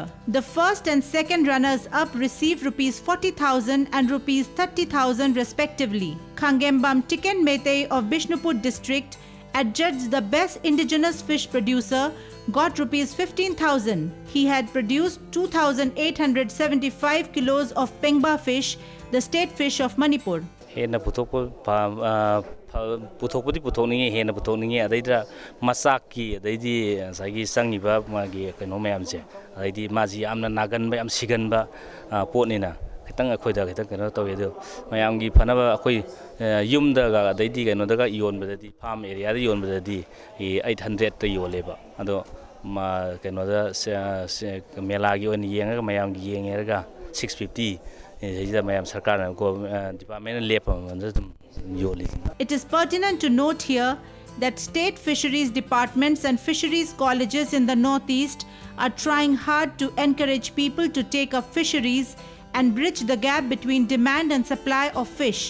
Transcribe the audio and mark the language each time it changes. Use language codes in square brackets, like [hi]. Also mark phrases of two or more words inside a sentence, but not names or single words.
[en] The first and second runners-up received Rs 40,000 and Rs 30,000 respectively. Khangembam Tiken Mete of Bishnupur district, adjudged the best indigenous fish producer, got Rs 15,000. He had produced 2,875 kilos of Pengba fish, the state fish of Manipur. [mni] Puthokpudi puthokningi hena puthokningi adaida masaki adaidi sagi sangiba magi kaino mayamse adaidi maji amna nagan ba am siganba potnina khitang akhoida khitang kaino tawedo mayamgi phanaba akhoi yumda ga adaidi kaino daga yonbadadi [en] farm area [mni] da yonbadadi 800 ta yoleba ado ma kaino da mela gi on yenga mayamgi yengeraga 650 [en] It is pertinent to note here that state fisheries departments and fisheries colleges in the Northeast are trying hard to encourage people to take up fisheries and bridge the gap between demand and supply of fish.